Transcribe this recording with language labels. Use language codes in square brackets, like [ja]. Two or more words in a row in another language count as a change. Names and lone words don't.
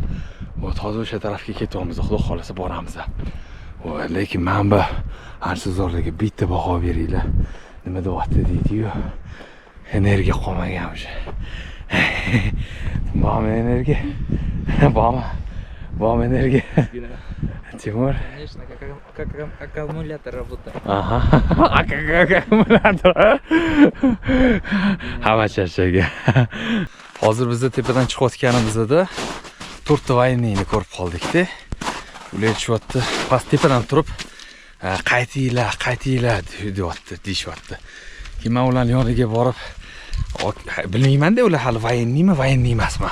[uz] Hozir o'sha tarafga ketyapmiz, xudo xolasa boramiz. Lekin men bu Archazorlarga bitta baho beringlar. Nima deyapti deydi-yu. Energiya qolmagan o'sha. Bormi energiya? Bormi energiya? Timur? [ru] Конечно, как аккумулятор работает. Ага, как аккумулятор. [uz] Hamma charchagan. Hozir biz tepadan chiqayotganimizda 4 ta vaynini ko'rib qoldik-da. Ular aytishyapti, past tepadan turib, qaytinglar deyishyapti. Keyin men ularning yoniga borib, bilmayman-da ular hali vaynimi, vaynni emasmi.